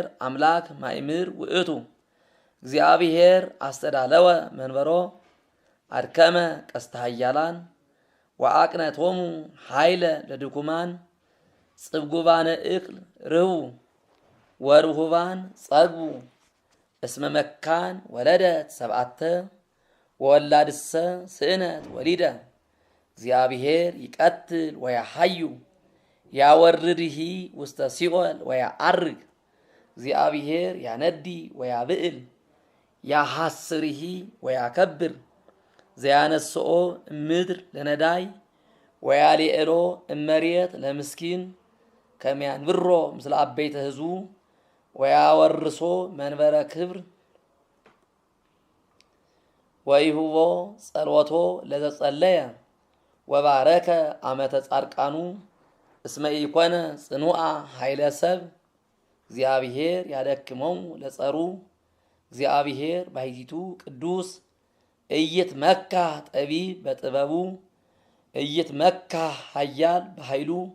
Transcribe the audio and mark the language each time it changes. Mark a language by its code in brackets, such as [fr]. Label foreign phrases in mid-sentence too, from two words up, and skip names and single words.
[gez] አምላክ ማእምር ውእቱ እግዚአብሔር አስተዳለወ መንበሮ አድከመ ቀስተ ኃያላን ወአቅነቶሙ ኃይለ ለድኩማን ጽብጉባነ እክል ርህቡ ወርሁባን ጸግቡ እስመ መካን ወለደት ሰብዓተ ወወላድሰ ስእነት ወሊደ እግዚአብሔር ይቀትል ወያሐዩ ያወርድሂ ውስተ ሲኦል ወያዐርግ እግዚአብሔር ያነዲ ወያብዕል ያሐስርሂ ወያከብር ዘያነስኦ እምድር ለነዳይ ወያልኤሎ እመሬት ለምስኪን ከመያንብሮ ምስለ አበይተ ህዝቡ ወያወርሶ መንበረ ክብር ወይሁቦ ጸሎቶ ለዘጸለየ ወባረከ አመተ ጻድቃኑ እስመ ኢኮነ ጽኑዓ ኃይለ ሰብ እግዚአብሔር ያደክመው ለጸሩ እግዚአብሔር ባሕቲቱ ቅዱስ ኢይትመካ ጠቢብ በጥበቡ ኢይትመካ ኃያል በኃይሉ